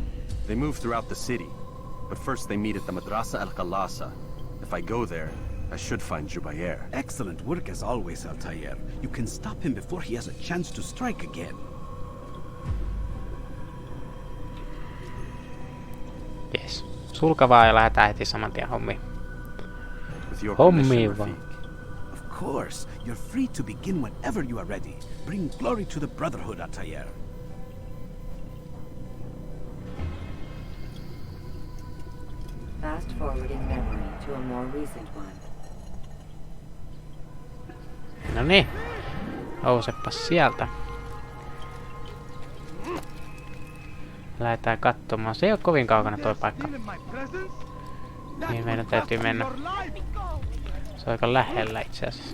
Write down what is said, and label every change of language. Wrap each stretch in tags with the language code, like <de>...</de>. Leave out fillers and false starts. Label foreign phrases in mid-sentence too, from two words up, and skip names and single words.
<en>They move throughout the city, but first they meet at the Madrasa al-Khalasa. If I go there, I should find Jubair. Excellent work as always, Altair. You can stop him before he has a chance to strike again.</en> <fi>Jees. Sulka vaan ja lähdetään heti saman tien hommiin.</fi> <en>With your</en> <fi>Hommiin</fi> <en>permission,</en> <fi>vaan.</fi> <en>Rafik. Of course, you're free to begin whenever you are ready. Bring glory to the Brotherhood, Atayer. Fast forwarding memory to a more recent one.</en> <fi>No niin. Nousepas sieltä. Lähdetään katsomaan. Se ei oo kovin kaukana toi paikka. Niin meidän täytyy mennä. Se on aika lähellä itse asiassa.</fi>